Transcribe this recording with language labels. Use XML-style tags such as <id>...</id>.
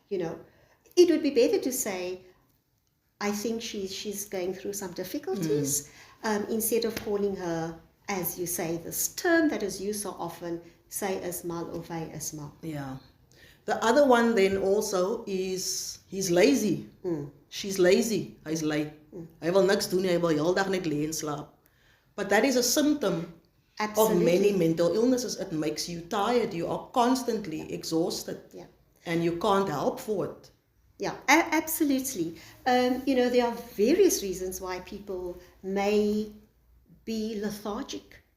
<en>It would be better to say, I think she's going through some difficulties, instead of calling her, as you say, this term that is used so often, say as</en> <af>mal of hy is mal.</af> <en>Yeah. The other one then also is he's lazy. She's lazy.</en> <af>Hy's lui. Hy wil niks doen nie. Hy wil heeldag net lê en slaap.</af> <en>But that is a symptom Absolutely. of many mental illnesses. It makes you tired. You are constantly exhausted. Yeah. And you can't help for it. Yeah, absolutely. There are various reasons why people may be lethargic.</en>